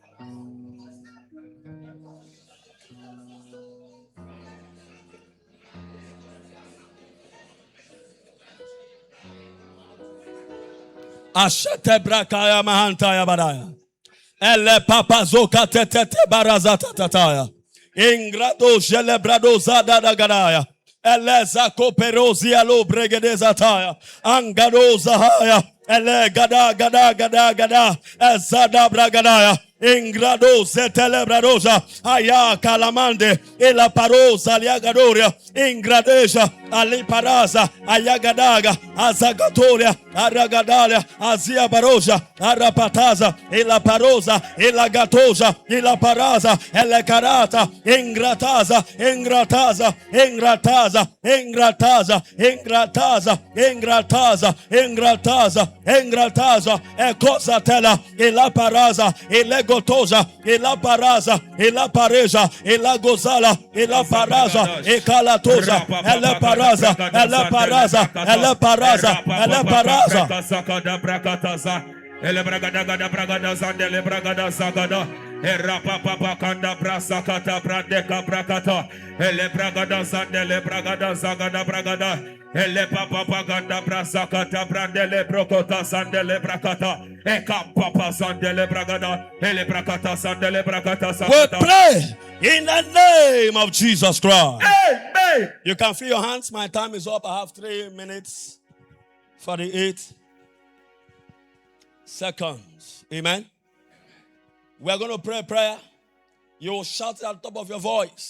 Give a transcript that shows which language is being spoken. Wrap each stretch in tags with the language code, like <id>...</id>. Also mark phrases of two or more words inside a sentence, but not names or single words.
<en>Ashate brakaya mahantaya badaya. Ele papa zoka tetete barazata tataya. Ingrado celebrado zada da gadaya. Ele zako perozia lo bregedeza taya. Angado zahaya. Ele gada gada gada gada. Ezada bragadaya. Ingrado zetelebradoja. Aya calamande. Ela parosa liagadoria. Ingradeja. Ali paraza. Ayagadaga. Azagatoria. Aragadalia. Azia baroja. Arapataza. Ela parosa. Ela gatoja. Ela paraza. Ela carata. Ingrataza. Ingrataza. Ingrataza. Ingrataza. Ingrataza. Ingrataza. Ingrataza. Engrataza, Ekosa tela, Ela paraza, Ele gotosa, Ela paraza, Ela pareja, Ela gozala, Ela paraza, Ekalatosa, Ela paraza, Ela paraza, Ela paraza, Ela paraza. Ele bragada gada bragada zandele bragada zagada. Era papa kanda brasakata brandeka brakata. Ele bragada zandele bragada zagada bragada. Ele papa ganda brasakata brandele brokota zandele brakata. Eka papa zandele bragada. Ele brakata zandele brakata We sakata. pray in the name of Jesus Christ. Amen. You can feel your hands. My time is up. I have 3 minutes 48 seconds. Amen. We are going to pray a prayer. You will shout it at the top of your voice.</en>